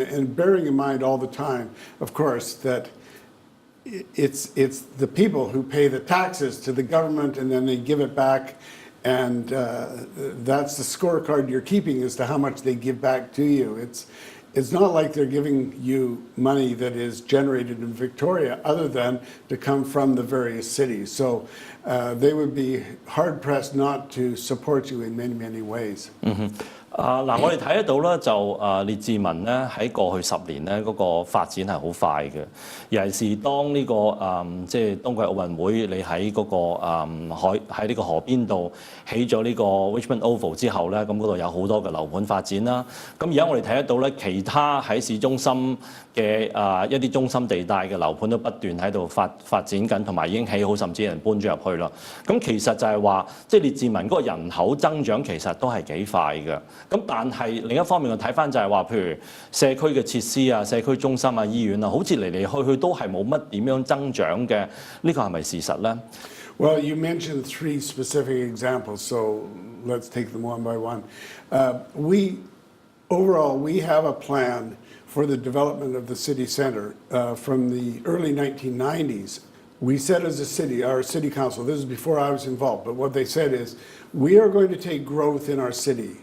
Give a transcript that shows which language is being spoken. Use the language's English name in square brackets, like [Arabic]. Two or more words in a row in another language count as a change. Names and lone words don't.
[English] And bearing in mind all the time, of course, that it's the people who pay the taxes to the government and then they give it back, and that's the scorecard you're keeping as to how much they give back to you. It's not like they're giving you money that is generated in Victoria other than to come from the various cities. So they would be hard-pressed not to support you in many, many ways. [Cantonese] 嗱，我哋睇得到咧，就列治文咧喺過去10年咧嗰個發展係好快嘅，尤其是當呢即係冬季奧運會，你喺嗰喺呢個河邊度起咗呢個 Richmond Oval 之後咧，咁嗰度有好多嘅樓盤發展啦。咁而家我哋睇得到咧，其他喺市中心嘅一啲中心地帶嘅樓盤都不斷喺度發展緊，同埋已經起好，甚至有人搬咗入去啦。咁其實就係話，即係列治文嗰個人口增長其實都係幾快嘅。咁但係另一方面，我睇翻就係話，譬如社區嘅設施啊、社區中心啊、醫院啊，好似嚟嚟去去都係冇乜點樣增長嘅，呢個係咪事實咧？ [English] Well, you mentioned 3 specific examples, so let's take them one by one. Overall, we have a plan for the development of the city centre from the early 1990s. We said as a city, our city council, this is before I was involved, but what they said is, we are going to take growth in our city.